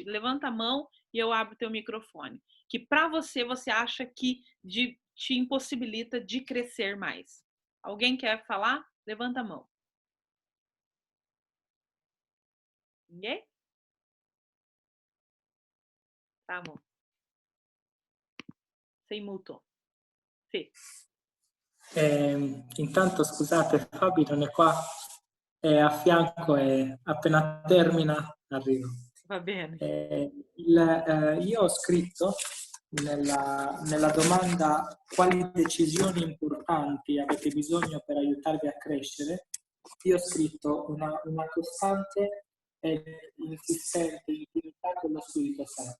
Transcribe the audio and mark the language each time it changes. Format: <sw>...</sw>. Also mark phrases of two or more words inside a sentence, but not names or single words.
<pt>Levanta a mão e eu abro o teu microfone. Que para você acha que te impossibilita de crescer mais. Alguém quer falar? Levanta a mão. Ninguém? Tá bom.</pt> <it>Sei muto. Sì. Intanto scusate, Fabi non è qua, è a fianco e appena termina arrivo. Va bene. Io ho scritto nella domanda quali decisioni importanti avete bisogno per aiutarvi a crescere, io ho scritto una costante e insistente intimità con lo Spirito Santo.</it>